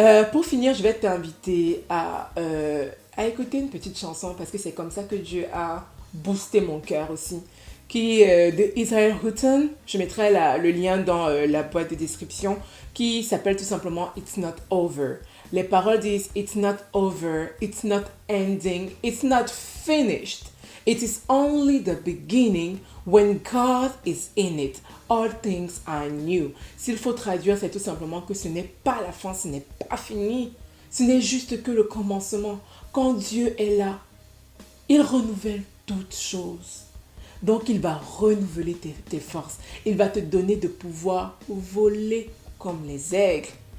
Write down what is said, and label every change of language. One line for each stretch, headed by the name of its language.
French: Pour finir, je vais t'inviter à écouter une petite chanson parce que c'est comme ça que Dieu a boosté mon cœur aussi. Qui de Israel Houghton, je mettrai le lien dans la boîte de description, qui s'appelle tout simplement It's Not Over. Les paroles disent
English: It's not over, it's not ending, it's not finished. It is only the beginning when God is in it. All things are new.
French: S'il faut traduire, c'est tout simplement que ce n'est pas la fin, ce n'est pas fini. Ce n'est juste que le commencement. Quand Dieu est là, il renouvelle toutes choses. Donc, il va renouveler tes forces. Il va te donner de pouvoir voler comme les aigles.